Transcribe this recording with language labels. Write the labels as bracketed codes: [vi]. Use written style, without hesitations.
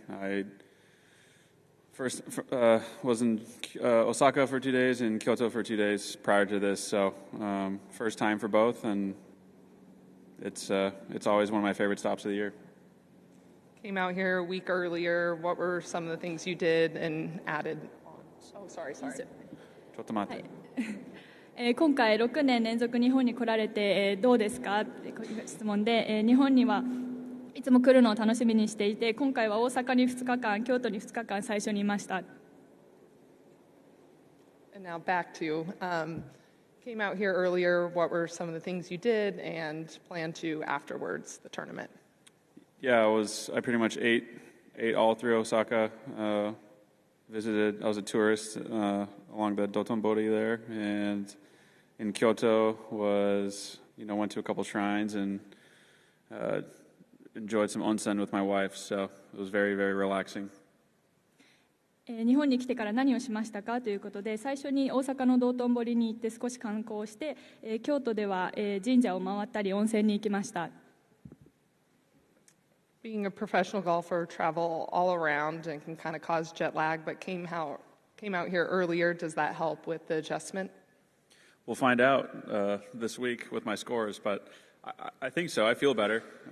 [en] I first was in Osaka for 2 days and Kyoto for 2 days prior to this, so first time for both, and it's always one of my favorite stops of the year. Came out here a week earlier. What were some of the things you did and added on? Oh, sorry. [ja] ちょっと待って。今回6年連続日本に来られてどうですかっていう質問で、日本にはいつも来るのを楽しみにしていて、今回は大阪に2日間、京都に2日間最初にいました。 [en] And now back to came out here earlier. What were some of the things you did and plan to afterwards the tournament? Yeah, I pretty much ate all through Osaka. Visited. I was a tourist along the Dotonbori there, and in Kyoto went to a couple shrines and enjoyed some onsen with my wife. So it was very, very relaxing. [ja] 日本に来てから何をしましたかということで、最初に大阪の道頓堀に行って少し観光して、京都では神社を回ったり温泉に行きました。 [en] Being a professional golfer, travel all around and can kind of cause jet lag, but came out here earlier. Does that help with the adjustment? We'll find out this week with my scores, but I think so. I feel better.